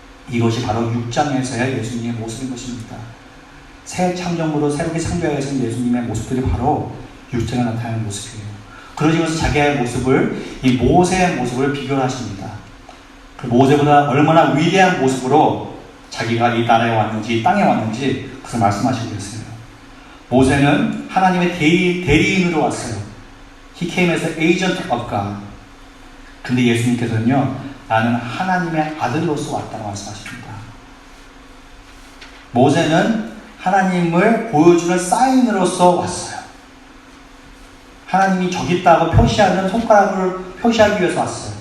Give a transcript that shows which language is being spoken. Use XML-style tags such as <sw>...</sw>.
<ko>이것이 바로 6장에서의 예수님의 모습인 것입니다. 새 창조물로 새롭게 창조하신 예수님의 모습들이 바로 6장에 나타나는 모습이에요. 그러시면서 자기의 모습을, 이 모세의 모습을 비교를 하십니다. 그 모세보다 얼마나 위대한 모습으로 자기가 이 나라에 왔는지, 이 땅에 왔는지 그것을 말씀하시고 계세요. 모세는 하나님의 대리인으로 왔어요.</ko> <en>He came as an agent of God.</en> <ko>근데 예수님께서는요, 나는 하나님의 아들로서 왔다고 말씀하십니다. 모세는 하나님을 보여주는 사인으로서 왔어요. 하나님이 저기 있다고 표시하는 손가락을 표시하기 위해서 왔어요.</ko>